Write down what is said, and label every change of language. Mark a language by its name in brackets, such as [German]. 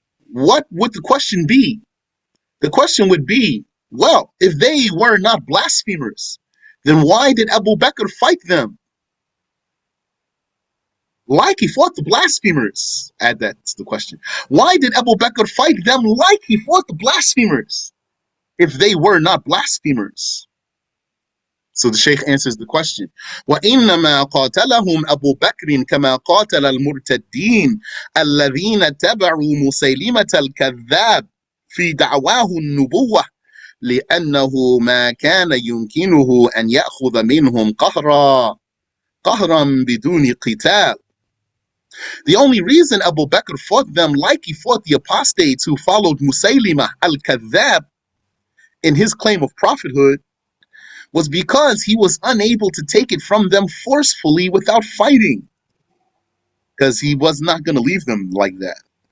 [English] What would the question be? The question would be, well, if they were not blasphemers, then why did Abu Bakr fight them? Like he fought the blasphemers. Add that to the question. Why did Abu Bakr fight them like he fought the blasphemers if they were not blasphemers? So the Shaykh answers the question. [Arabic] وَإِنَّمَا قَاتَلَهُمْ أَبُو بَكْرٍ كَمَا قَاتَلَ الْمُرْتَدِّينَ الَّذِينَ تَبَعُوا مُسَيْلِمَةَ الْكَذَّابِ في دعواه النبوة لأنه ما كان يمكنه أن يأخذ منهم قهرا بدون قتال. [English] The only reason Abu Bakr fought them like he fought the apostates who followed Musaylimah al-Kadhab in his claim of prophethood was because he was unable to take it from them forcefully without fighting, because he was not going to leave them like that.